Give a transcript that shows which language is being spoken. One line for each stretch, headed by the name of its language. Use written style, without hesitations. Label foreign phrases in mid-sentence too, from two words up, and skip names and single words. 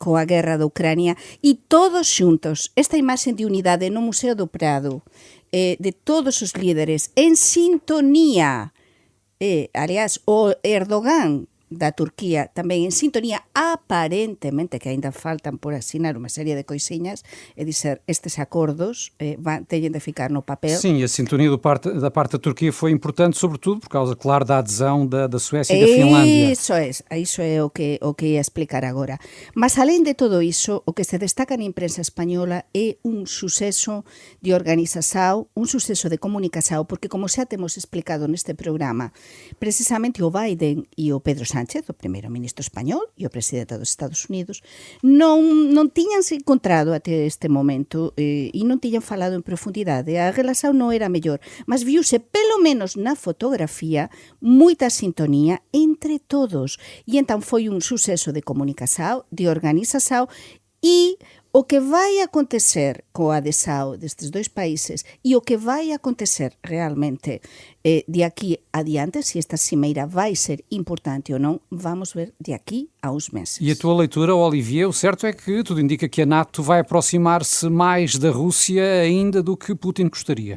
Galician: Coa guerra da Ucrania, e todos xuntos, esta imaxe de unidade no Museo do Prado, de todos os líderes en sintonía, aliás, o Erdogan da Turquía tamén en sintonía, aparentemente, que ainda faltan por asinar unha serie de coisiñas, é dizer, estes acordos teñen de ficar no papel.
Portuguese: Sim, a sintonia da parte da Turquia foi importante, sobretudo por causa, claro, da adesão da Suécia e da Finlândia.
Galician: Iso é o que ia explicar agora. Mas, além de todo iso, o que se destaca na imprensa española é un suceso de organización, un suceso de comunicación, porque, como xa temos explicado neste programa, precisamente o Biden e o Pedro Sánchez, o primeiro ministro español, e o presidente dos Estados Unidos, non tiñan se encontrado até este momento e non tiñan falado en profundidade. A relación non era mellor, mas viuse, pelo menos na fotografía, moita sintonía entre todos. E entón foi un suceso de comunicación, de organización, e o que vai acontecer coa adesão destes dois países e o que vai acontecer realmente de aquí adiante, se esta cimeira vai ser importante
Portuguese: ou não, vamos ver de aqui a uns meses. E a tua leitura, Olivier, o certo é que tudo indica que a NATO vai aproximar-se mais da Rússia ainda do que Putin gostaria.